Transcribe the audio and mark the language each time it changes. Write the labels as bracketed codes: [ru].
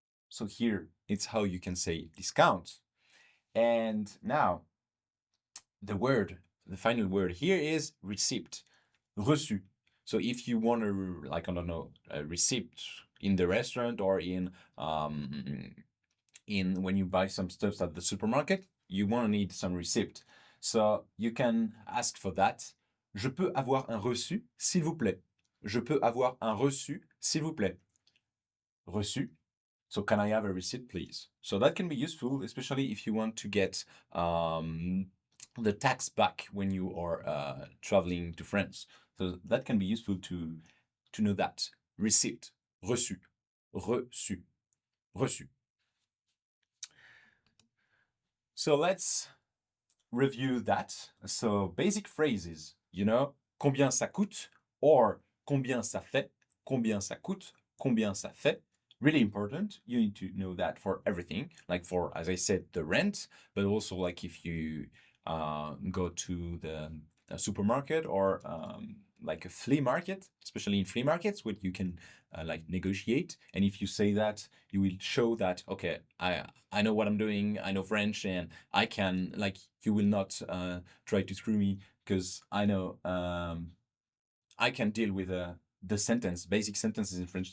[en] So here, it's how you can say discount. And now, the final word here is receipt, reçu. So if you want to, like, I don't know, a receipt in the restaurant or in when you buy some stuff at the supermarket, you want to need some receipt. So you can ask for that. [fr] Je peux avoir un reçu, s'il vous plaît. Je peux avoir un reçu, s'il vous plaît. Reçu. [en] So can I have a receipt, please? So that can be useful, especially if you want to get the tax back when you are traveling to France. So that can be useful to know that. Receipt. Reçu. Reçu. Reçu. So let's review that. So basic phrases, you know, combien ça coûte, or combien ça fait, combien ça coûte, combien ça fait. Really important. You need to know that for everything, like for, as I said, the rent, but also like if you go to the supermarket or like a flea market, especially in flea markets where you can like negotiate. And if you say that, you will show that, okay, I know what I'm doing, I know French, and I can, like, you will not try to screw me because I know I can deal with the basic sentences in French.